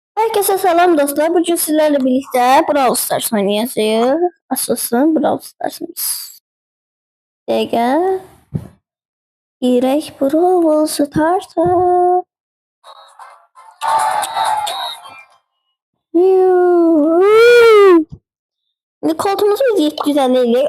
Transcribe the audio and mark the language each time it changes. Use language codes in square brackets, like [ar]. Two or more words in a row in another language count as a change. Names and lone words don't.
[tr] Herkese selam dostlar. Bugün sizlerle birlikte Brawl Stars oynayacağız. [az] Asılsın Brawl Stars'ımız. Dəqiqə. Girək Brawl Stars'a. İndi koltuğumuzu biz 750 eləyək.